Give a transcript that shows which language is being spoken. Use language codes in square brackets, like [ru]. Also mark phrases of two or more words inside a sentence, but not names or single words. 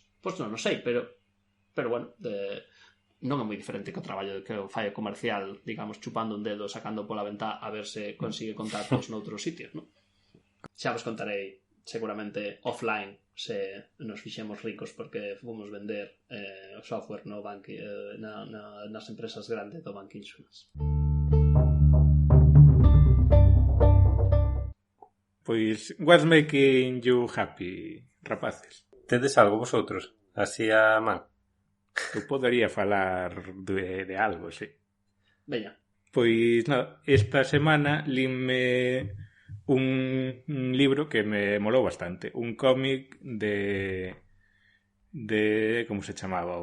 [gl] Pois non sei, pero bueno, non é moi diferente que o traballo que o fai comercial, digamos, chupando un dedo, sacando pola ventá a ver se consigue contactos noutros sitios, non? Xa vos contarei seguramente offline se nos fixemos ricos porque fomos vender o software no nas empresas grandes do [en] Bank Insurance. Pois, what's making you happy, [gl] rapaces? Tedes algo vosotros? Así a man? Eu podería falar de algo, sí. Veña. Pois, nada, esta semana linme un libro que me molou bastante. Un cómic de como se chamaba?